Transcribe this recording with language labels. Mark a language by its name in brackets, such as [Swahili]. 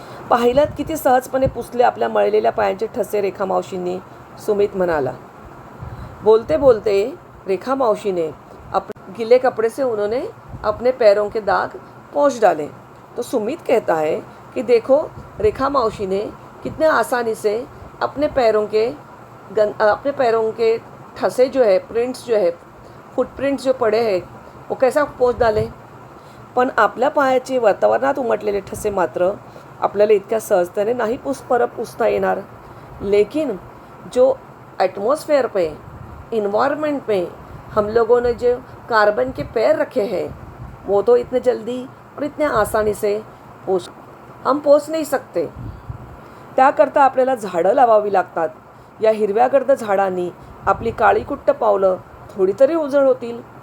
[Marathi] पाहिलं किती सहजपणे पुसले आपल्या मळलेल्या पायांचे ठसे रेखा मावशींनी, सुमित म्हणाला. [Hindi] बोलते बोलते रेखा मावशी ने गीले कपड़े से उन्होंने अपने पैरों के दाग पोंछ डाले. तो सुमित कहता है कि देखो रेखा मावशी ने कितने आसानी से अपने पैरों के ठसे जो है, प्रिंट्स जो है, फुटप्रिंट्स जो पड़े हैं वो कैसा पोंछ डाले. [Marathi] पण आपल्या पायाचे वातावरणात उमटलेले ठसे मात्र आपल्याला इतक्या सहजतेने नाही पुसता येणार. [Hindi] लेकिन जो एटमॉस्फेयर पे, इन्वायरमेंट पे हम लोगों ने जो कार्बन के पैर रखे हैं वो तो इतने जल्दी और इतने आसानी से हम पोच नहीं सकते. [Marathi] त्याकरता आपल्याला झाडं लावावी लागतात. या हिरव्यागर्द झाडांनी आपली काळीकुट्ट पावलं थोड़ी तरी उजळ होतील.